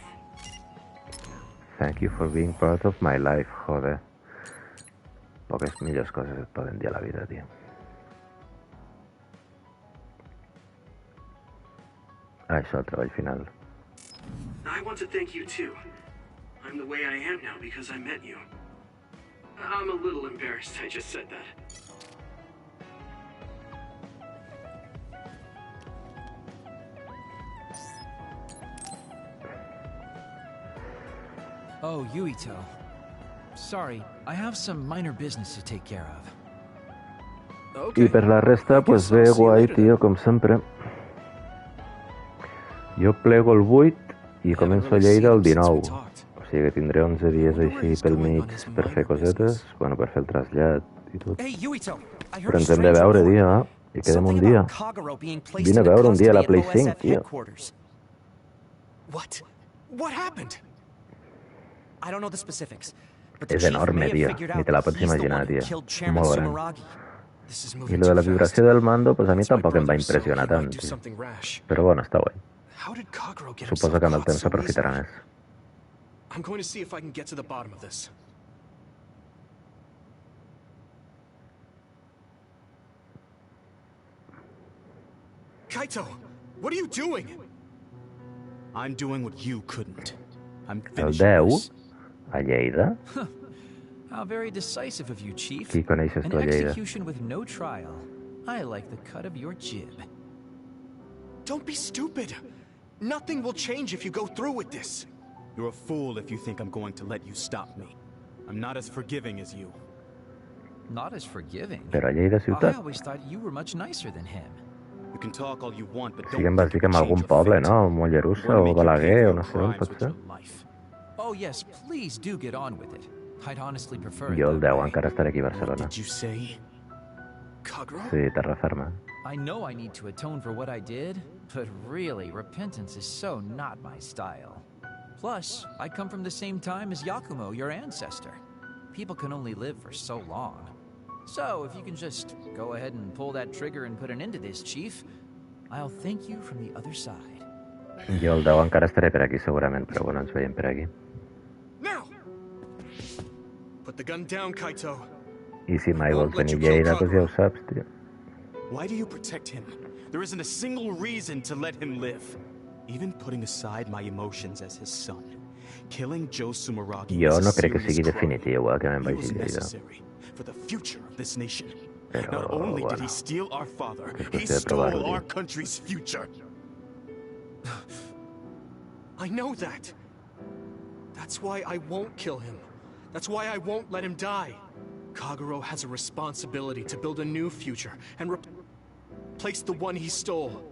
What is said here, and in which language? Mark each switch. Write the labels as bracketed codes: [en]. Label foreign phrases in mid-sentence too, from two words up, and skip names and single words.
[en] Thank you for being part of my life, [ca] joder. Poques millors coses et poden dir a la vida, tio. Això, el treball final. [en] I want to thank you too. I'm the way I am now because I met you. I'm a little embarrassed I just said that. Oh, Yuito. Sorry, I have some minor business to take care of. [ca] I per la resta, pues bé, guai, tio, com sempre. Jo plego el 8 i començo a Lleida el 19. O sigui que tindré 11 dies així pel mig per fer cosetes, bueno, per fer el trasllat i tot. Però ens hem de veure, tio, I quedem un dia. Vine a veure un dia a la Play 5, tio. [en] What happened? I don't know the specifics. [ca] És enorme, tio. Ni te la pots imaginar, tio. Molt gran. I lo de la vibració del mando, pues a mi tampoc em va impressionar tant, tio. Però bueno, està guai. Suposo que amb el temps s'aprofitarà més. [en] I'm going to see if I can get to the bottom of this. Kaito, what are you doing? I'm doing what you couldn't. I'm [ca] El [en] finishing [ca] 10? [en] this. [ca] A Lleida? [en] How very decisive of you, Chief. [ca] Qui coneixes [en] An [ca] tu a Lleida? [en] execution with no trial. I like the cut of your jib. Don't be stupid. Nothing will change if you go through with this. You're a fool if you think I'm going to let you stop me. I'm not as forgiving as you. Not as forgiving? [ca] Però a Lleida [en] I [ca] ciutat? [en] always thought you were much nicer than him. You can talk all you want, but [ca] Sí que em [en] don't [ca] vas dir que en algun poble, no? Mollerussa o Balaguer o no sé on pot ser. [en] Oh yes, please do get on with it. I'd honestly prefer it [ca] Jo el [en] that [ca] 10 [en] way. [ca] encara estaré aquí a Barcelona. Sí, terra ferma. [en] I know I need to atone for what I did, but really, repentance is so not my style. Plus, I come from the same time as Yakumo, your ancestor. People can only live for so long. So, if you can just go ahead and pull that trigger and put an end to this, Chief, I'll thank you from the other side. [ca] Jo el 10 encara estaré per aquí segurament, però bueno, ens veiem per aquí. [en] Put the gun down, Kaito. [ca] I si mai vols venir a Lleida, doncs ja ho saps, tio. [en] Why do you protect him? There isn't a single reason to let him live. Even putting aside my emotions as his son, killing Joe Sumeragi [ca] Jo [en] is [ca] no [en] a [ca] crec que [en] serious [ca] sigui [en] crime. [ca] definitiu que me'n [en] He vagi was [ca] a Lleida. [en] necessary for the future of this nation. [ca] Però, [en] Not only did [ca] bueno, [en] he steal our father, [ca] és [en] he [ca] qüestió de provar-ho, [en] stole our [ca] tio. [en] country's future. I know that. That's why I won't kill him. That's why I won't let him die. Kagero has a responsibility to build a new future and replace the one he stole.